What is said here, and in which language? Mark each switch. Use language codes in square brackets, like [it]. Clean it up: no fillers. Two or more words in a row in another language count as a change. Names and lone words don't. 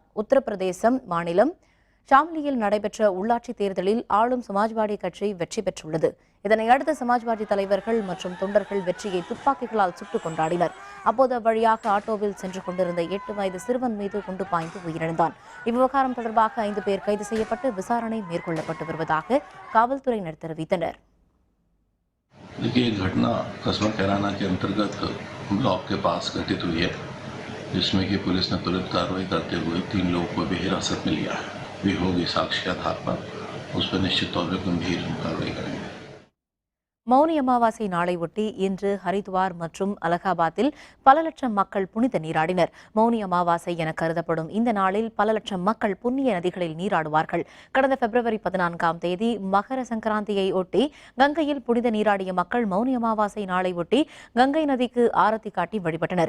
[ta] உத்தரப்பிரதேசம் மாநிலம் ஷாம்லியில் நடைபெற்ற உள்ளாட்சி தேர்தலில் ஆளும் சமாஜ்வாடி கட்சி வெற்றி பெற்றுள்ளது. இதனையடுத்து சமாஜ்வாடி தலைவர்கள் மற்றும் தொண்டர்கள் வெற்றியை துப்பாக்கிகளால் சுட்டுக் கொண்டாடினர். அப்போது அவ்வழியாக ஆட்டோவில் சென்று கொண்டிருந்த 8 வயது சிறுவன் மீது குண்டு பாய்ந்து உயிரிழந்தான். இவ்விவகாரம் தொடர்பாக 5 பேர் கைது செய்யப்பட்டு விசாரணை மேற்கொள்ளப்பட்டு வருவதாக காவல்துறையினர் தெரிவித்தனர். [hi] देखिए, ये घटना कस्बा कैराना के अंतर्गत ब्लॉक के पास घटित हुई है, जिसमें कि पुलिस ने तुरंत कार्रवाई करते हुए 3 लोगों को भी हिरासत में लिया है. भी होगी साक्ष्य आधार पर उस पर निश्चित तौर पर गंभीर कार्रवाई करेंगे. [ta] மௌனி அமாவாசை நாளை ஒட்டி இன்று ஹரித்வார் மற்றும் அலகாபாத்தில் பல லட்சம் மக்கள் புனித நீராடினர். மௌனி அமாவாசை என கருதப்படும் இந்த நாளில் பல லட்சம் மக்கள் புண்ணிய நதிகளில் நீராடுவார்கள். கடந்த பிப்ரவரி 14ஆம் தேதி மகர சங்கராந்தியை ஒட்டி கங்கையில் புனித நீராடிய மக்கள் மௌனி அமாவாசை நாளை ஒட்டி கங்கை நதிக்கு ஆரத்தி காட்டி வழிபட்டனர்.